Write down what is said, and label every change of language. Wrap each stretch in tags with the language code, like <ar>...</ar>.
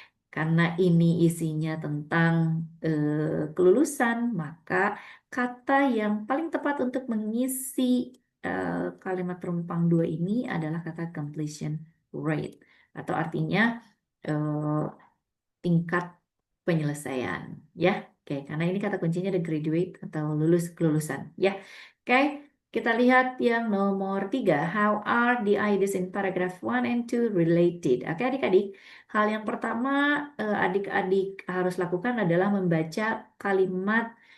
<id>Karena ini isinya tentang kelulusan, maka kata yang paling tepat untuk mengisi kalimat rumpang 2 ini adalah kata completion rate, atau artinya tingkat penyelesaian, ya. Oke, karena ini kata kuncinya ada graduate atau kelulusan, ya. Oke, kita lihat yang nomor 3.</id> <en>How are the ideas in paragraph 1 and 2 related?</en> <id>Oke, adik-adik. Hal yang pertama adik-adik harus lakukan adalah membaca kalimat</id>